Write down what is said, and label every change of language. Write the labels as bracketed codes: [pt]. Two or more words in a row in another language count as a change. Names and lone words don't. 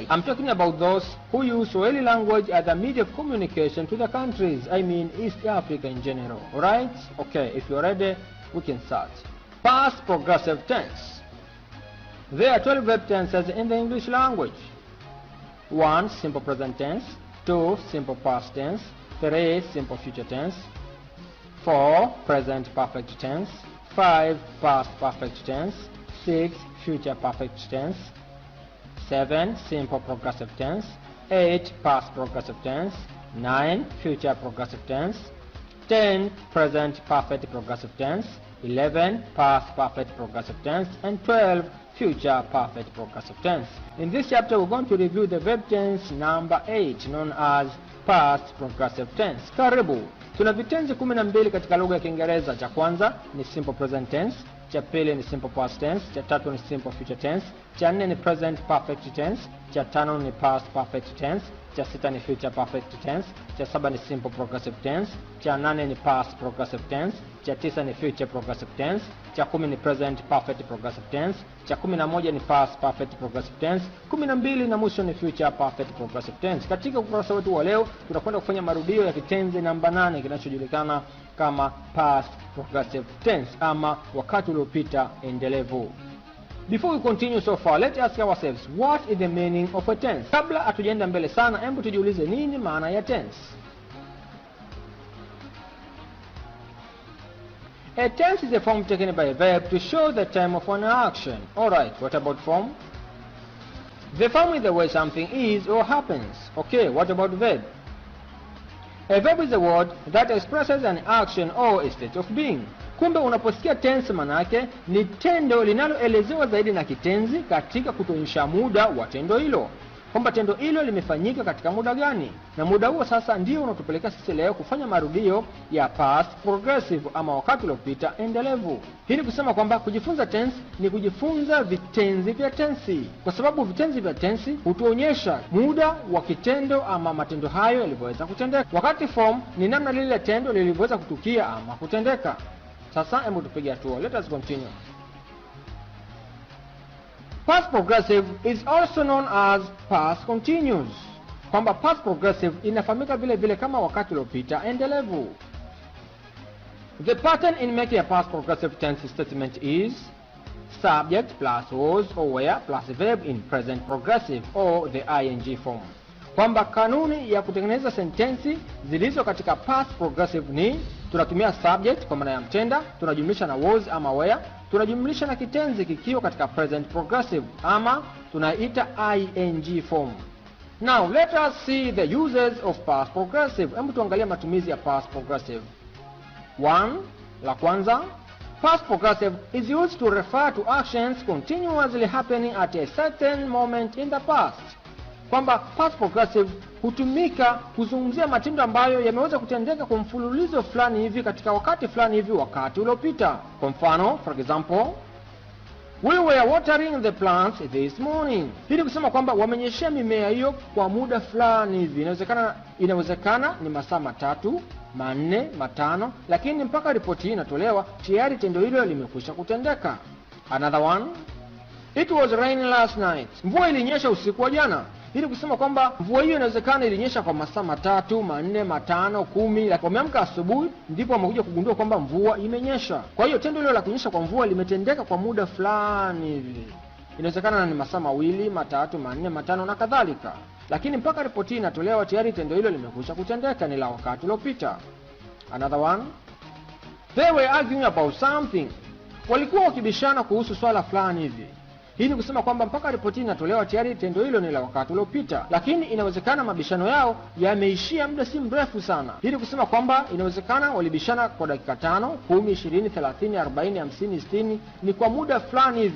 [en] I'm talking about those who use Swahili language as a media of communication to the countries, I mean East Africa in general. Alright? Okay, if you're ready, we can start. Past progressive tense. There are 12 verb tenses in the English language. 1. Simple present tense. 2. Simple past tense. 3. Simple future tense. 4. Present perfect tense. 5. Past perfect tense. 6. Future perfect tense. 7. Simple progressive tense. 8. Past progressive tense. 9. Future progressive tense. 10. Present perfect progressive tense. 11. Past perfect progressive tense. And 12. Future perfect progressive tense. In this chapter, we're going to review the verb tense number 8, known as past progressive tense. [sw] Karibu. Tuna vitenzi 12 katika lugha ya Kiingereza. Cha kwanza ni [en] simple present tense, [sw] cha pili ni [en] simple past tense, [sw] cha tatu ni [en] simple future tense, [sw] cha nne ni [en] present perfect tense, [sw] cha tano ni [en] past perfect tense, [sw] cha sita ni [en] future perfect tense, [sw] cha saba ni [en] simple progressive tense, [sw] cha nane ni [en] past progressive tense, [sw] cha tisa ni [en] future progressive tense, [sw] cha 10 ni [en] present perfect progressive tense, [sw] cha 11 ni [en] past perfect progressive tense, [sw] 12 na mwisho ni [en] future perfect progressive tense. [sw] Katika ukurasa wetu wa leo tunakwenda kufanya marudio ya kitenzi namba 8 kinachojulikana kama [en] past progressive tense [sw] ama wakati uliopita endelevu. [en] Before we continue so far, let's ask ourselves, what is the meaning of a tense? [sw] Kabla hatujaenda mbele sana, hebu tujiulize nini maana ya tense. [en] A tense is a form taken by a verb to show the time of an action. Alright, what about form? The form is the way something is or happens. Okay, what about verb? A verb is a word that expresses an action or a state of being. [sw] Kumbe unaposikia tense manake ni tendo linaloelezewa zaidi na kitenzi katika kutuonyesha muda wa tendo hilo. Kwamba tendo hilo limefanyika katika muda gani. Na muda huo sasa ndio unatupeleka sisi leo kufanya marudio ya [en] past progressive [sw] ama wakati uliopita endelevu. Hii ni kusema kwamba kujifunza tense ni kujifunza vitenzi vya tensi. Kwa sababu vitenzi vya tensi hutuonyesha muda wa kitendo ama matendo hayo yalivyoweza kutendeka. Wakati form ni namna lile tendo lilivyoweza kutukia ama kutendeka. Sasa hebu tupige hatua. [en] Let us continue. Past progressive is also known as past continuous. [sw] Kwamba [en] past progressive [sw] inafahamika vile vile kama wakati uliopita endelevu. [en] The pattern in making a past progressive tense statement is subject plus was or were plus verb in present progressive or the ing form. [sw] Kwamba kanuni ya kutengeneza sentensi zilizo katika [en] past progressive [sw] ni tunatumia subject kwa maana ya mtenda, tunajumlisha na was ama were, tunajumlisha na kitenzi kikiwa katika [en] present progressive [sw] ama tunaita [en] ing form. Now let us see the uses of past progressive. [sw] Hebu tuangalie matumizi ya [en] past progressive. [sw] 1. La kwanza, [en] past progressive is used to refer to actions continuously happening at a certain moment in the past. [sw] Kwamba [en] past progressive [sw] hutumika kuzungumzia matendo ambayo yameweza kutendeka kwa mfululizo fulani hivi katika wakati fulani hivi wakati uliopita. Kwa mfano, [en] for example, we were watering the plants this morning. [sw] Hii ni kusema kwamba wamenyeshea mimea hiyo kwa muda fulani hivi. Inawezekana ni masaa 3, 4, 5, lakini mpaka ripoti hii inatolewa tayari tendo hilo limekwisha kutendeka. [en] Another one, it was raining last night. [sw] Mvua ilinyesha usiku wa jana. Hii ni kusema kwamba mvua hiyo inawezekana ilinyesha kwa masaa 3, 4, 5, 10, lakini wameamka asubuhi ndipo wamekuja kugundua kwamba mvua imenyesha. Kwa hiyo tendo hilo la kunyesha kwa mvua limetendeka kwa muda fulani hivi. Inawezekana ni masaa 2, 3, 4, 5 na kadhalika. Lakini mpaka ripoti inatolewa tayari tendo hilo limekwisha kutendeka, ni la wakati uliopita. [en] Another one, they were arguing about something. [sw] Walikuwa wakibishana kuhusu swala fulani hivi. Hii ni kusema kwamba mpaka ripoti inatolewa tayari tendo hilo ni la wakati uliopita, lakini inawezekana mabishano yao yameishia muda si mrefu sana. Hii ni kusema kwamba inawezekana walibishana kwa dakika 5, 10, 20, 30, 40, 50, 60, ni kwa muda fulani hivi.